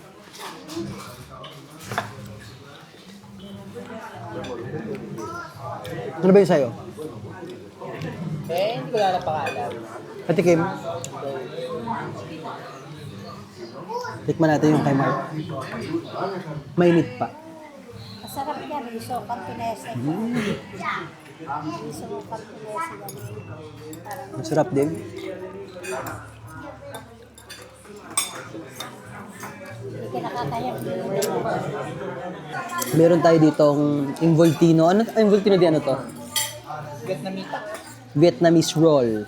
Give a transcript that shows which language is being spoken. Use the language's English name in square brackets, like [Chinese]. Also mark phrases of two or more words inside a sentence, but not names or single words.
[Filipino] Ano ba yung sa'yo? Hindi ko lang ang pangalan. Patikim. Tikman natin yung kay Mark. Mainit pa. Masarap niya, [Italian] riso, cantonese. Riso, cantonese. [Filipino] Parang Masarap din. Nakakaya. Meron tayo ditong involtino. Ano involtino di ano to? [Italian] Vietnamita. [English] Vietnamese roll.